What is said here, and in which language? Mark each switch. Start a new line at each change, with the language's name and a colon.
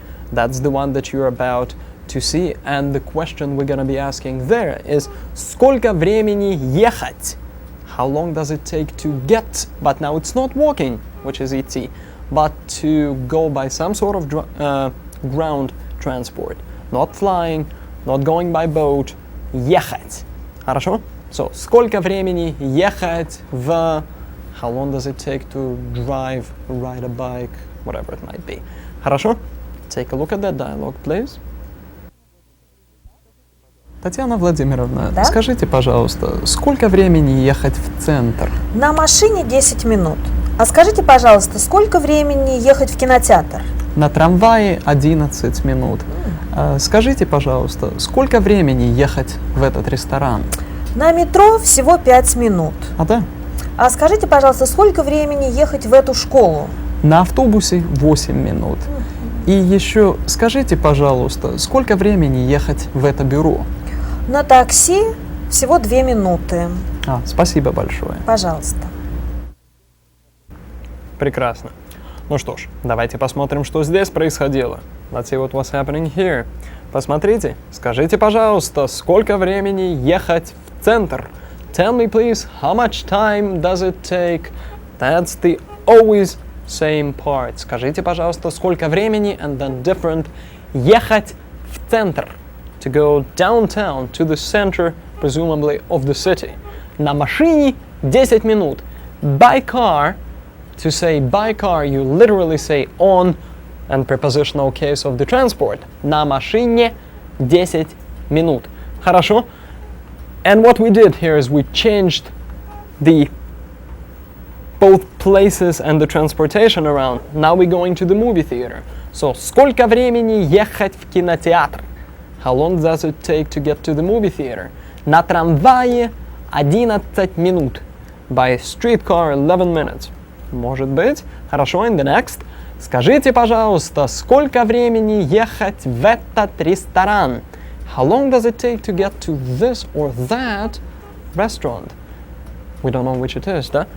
English: That's the one that you're about to see. And the question we're going to be asking there is сколько времени ехать? How long does it take to get? But now it's not walking, which is ET, but to go by some sort of ground transport. Not flying, not going by boat.
Russian: Ехать. Хорошо? So, сколько времени ехать в...
English: How long does it take to drive, ride a bike, whatever it might be.
Russian: Хорошо?
English: Take a look at that dialogue, please.
Russian: Татьяна Владимировна, да? Скажите, пожалуйста, сколько времени ехать в центр? На машине 10 минут. А скажите, пожалуйста, сколько времени ехать в кинотеатр? На трамвае 11 минут. Скажите, пожалуйста, сколько времени ехать в этот ресторан? На метро всего 5 минут. Да? А скажите, пожалуйста, сколько времени ехать в эту школу? На автобусе 8 минут. И еще скажите, пожалуйста, сколько времени ехать в это бюро? На такси всего 2 минуты. Спасибо большое. Пожалуйста. Прекрасно. Ну что ж, давайте посмотрим, что здесь происходило.
English: Let's see what was happening here.
Russian: Посмотрите, скажите, пожалуйста, сколько времени ехать в центр?
English: Tell me, please, how much time does it take? That's the always same part.
Russian: Скажите, пожалуйста, сколько времени, and then different. Ехать в центр.
English: To go downtown, to the center, presumably, of the city.
Russian: На машине 10 минут.
English: By car, to say by car, you literally say on, and prepositional case of the transport.
Russian: На машине 10 минут. Хорошо?
English: And what we did here is we changed the both places and the transportation around. Now we're going to the movie theater.
Russian: So, сколько времени ехать в кинотеатр?
English: How long does it take to get to the movie theater?
Russian: На трамвае 11 минут. By streetcar 11 minutes. Может быть.
English: Хорошо, and the next.
Russian: Скажите, пожалуйста, сколько времени ехать в этот ресторан?
English: How long does it take to get to this or that restaurant? We don't know which it is, да?